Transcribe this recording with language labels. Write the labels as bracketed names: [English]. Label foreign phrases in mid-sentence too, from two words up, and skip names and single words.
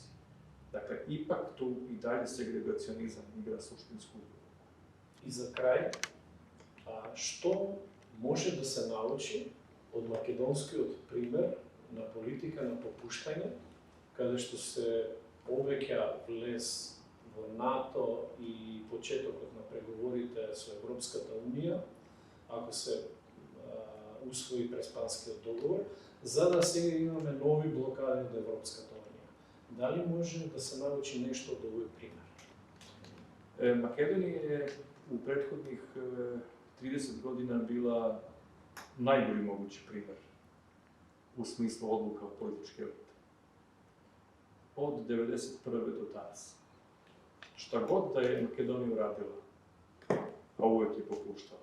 [Serbian] Dakle, ipak tu i dalje segregacionizam igra suštinsku ulogu. I za kraj, što može da se nauči od makedonskog primer na politika, na popuštanje, kada što se [Macedonian] повеќа влез во НАТО и почетокот на преговорите со Европската Унија, ако се усвои Преспанскиот договор, за да сега имаме нови блокади од Европската Унија. Дали може да се научи нешто од овој пример? [Serbian] Makedonija je u prethodnih 30 godina bila najbolji mogući primer u smislu odluka o političke elite. Od 1991. do danas. Šta god da je Makedonija uradila, a uvek je popuštala.